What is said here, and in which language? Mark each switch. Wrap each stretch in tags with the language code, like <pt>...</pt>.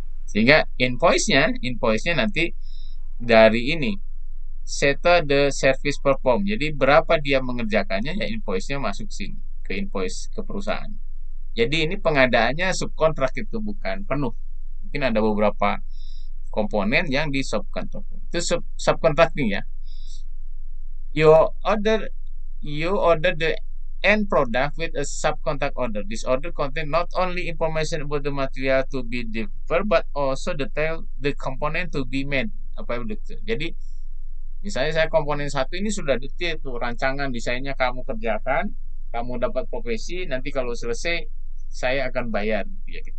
<id>Sehingga invoice-nya nanti dari ini</id> <en>settle the service perform.</en> <id>Jadi berapa dia mengerjakannya ya invoice-nya masuk sini ke invoice ke perusahaan. Jadi ini pengadaannya subkontrak itu bukan penuh. Mungkin ada beberapa komponen yang di subkontrak. Itu subcontracting ya.</id> <en>You order the end product with a subcontract order. This order contain not only information about the material to be delivered, but also detail the component to be made.</en> <id>Jadi misalnya saya komponen satu ini sudah detail tuh rancangan desainnya kamu kerjakan, kamu dapat profesi, nanti kalau selesai saya akan bayar gitu ya.</id>